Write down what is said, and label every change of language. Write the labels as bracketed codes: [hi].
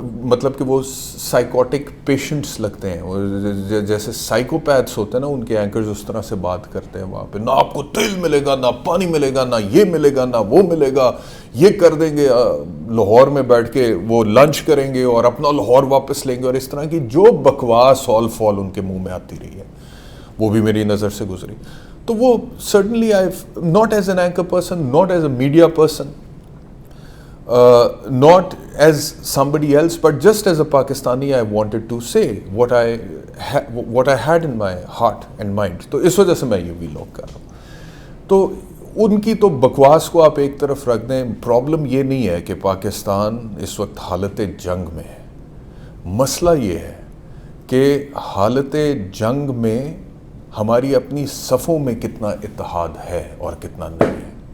[ur] مطلب کہ وہ سائیکوٹک پیشنٹس لگتے ہیں, جیسے سائیکوپیتھس ہوتے ہیں نا, ان کے اینکرز اس طرح سے بات کرتے ہیں وہاں پہ, نہ آپ کو تیل ملے گا, نہ پانی ملے گا, نہ یہ ملے گا, نہ وہ ملے گا, یہ کر دیں گے, لاہور میں بیٹھ کے وہ لنچ کریں گے اور اپنا لاہور واپس لیں گے, اور اس طرح کی جو بکواس آل فال ان کے منہ میں آتی رہی ہے وہ بھی میری نظر سے گزری. [en] تو وہ certainly I not as an anchor person, not as a media person, not as somebody else, but just as a Pakistani, I wanted to say what I had in my heart and mind. [ur] تو اس وجہ سے میں یہ vlog کر رہا ہوں. تو ان کی تو بکواس کو آپ ایک طرف رکھ دیں. پرابلم یہ نہیں ہے کہ پاکستان اس وقت حالت جنگ میں ہے, مسئلہ یہ ہے کہ حالت جنگ میں ہماری اپنی صفوں میں کتنا اتحاد ہے اور کتنا نہیں ہے.